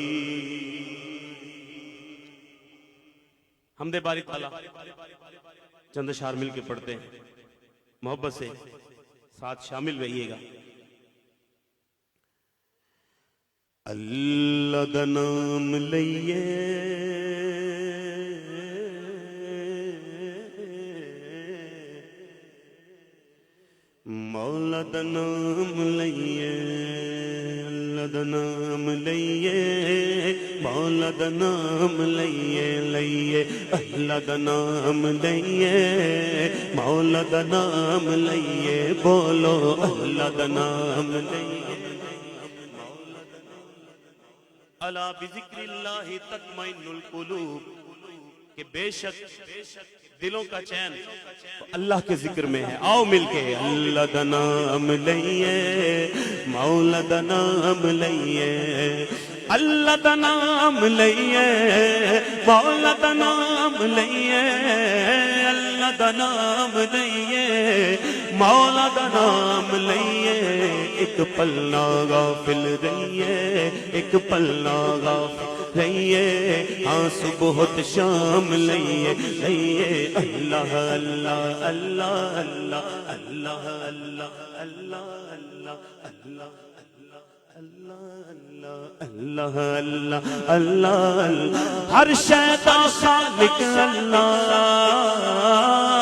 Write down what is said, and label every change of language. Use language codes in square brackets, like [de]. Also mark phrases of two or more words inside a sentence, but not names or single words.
[ur] حمد باری تعالیٰ چند اشعار مل کے پڑھتے ہیں، محبت سے ساتھ شامل رہیے گا۔ [pa] اللہ دا نام لئیے مولا دا نام لئیے، اللہ دا نام لئیے، مولا دا نام لئیے، لئیے اللہ دا نام لئیے، مولا دا نام لئیے، بولو اللہ دا نام لئیے۔ [ar] الا بذکر اللہ تطمئن القلوب، [ur] کہ بے شک دلوں کا چین اللہ کے ذکر میں ہے۔ [pa] آؤ مل کے اللہ دا نام لئیے، مولا دا نام لئیے، اللہ دا نام لئیے، مولا دا نام لئیے، اللہ دا نام لئیے، مولا دا نام لئیے، ایک پل نہ غافل رہیے، ایک پل نہ غافل رہیے، ہاں صبح و شام لئیے، لئیے اللہ اللہ اللہ اللہ اللہ اللہ اللہ اللہ اللہ اللہ اللہ اللہ اللہ، ہر شے دا خالق اللہ،